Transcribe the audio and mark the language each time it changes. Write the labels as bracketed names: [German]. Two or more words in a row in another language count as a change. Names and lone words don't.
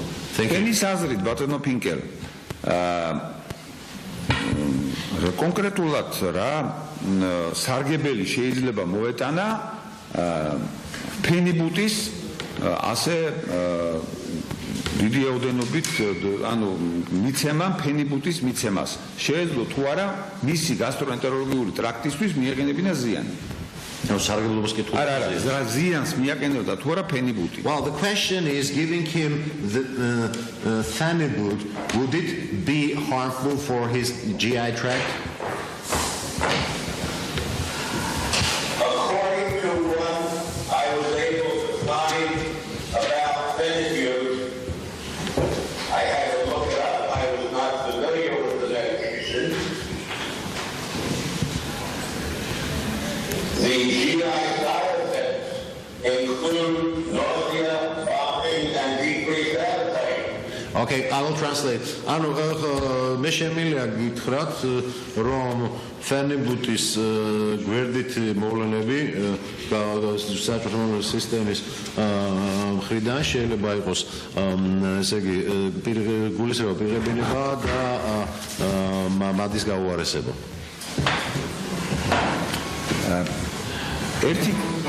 [Georgian] თქვენის აზრით, ბატონო პინკელ, კონკრეტულად რა სარგებელი შეიძლება მოეტანა ფენიბუტის ასე დიდი რაოდენობით ანუ მიცემა ფენიბუტის მიცემას შეეძლო თუ არა მისი გასტროენტეროლოგიური ტრაქტისთვის მიეყენებინა ზიანი. სარგებლობას კითხვა. არა, ზიანს მიაყენებდა თუ არა ფენიბუტი. [English] Well, the question is giving him the phenibut, would it be harmful for his GI tract? According to what I was able to find about phenibut, I had to look it up. I was not familiar with the medication. The GI side effects include nausea, vomiting, and decreased appetite. Okay, I will translate. [Georgian] ანუ მე შემიძლია გითხრათ, რომ ფენიბუტის გვერდით მოვლენები საჭმელური სისტემის მხრიდან შეიძლება იყოს ესე იგი გულისრევა პირღებინება და მადის გაუარესება.